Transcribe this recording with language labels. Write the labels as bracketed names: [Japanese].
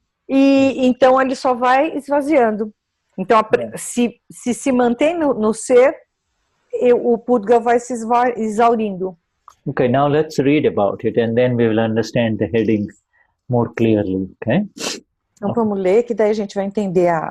[Portuguese] e então ele só vai esvaziando. Então, se mantém no ser, o Pudgal vai se exaurindo. [English] Okay, now let's read about it and then we will understand the heading more clearly, okay? [Portuguese] Então vamos ler, que daí a gente vai entender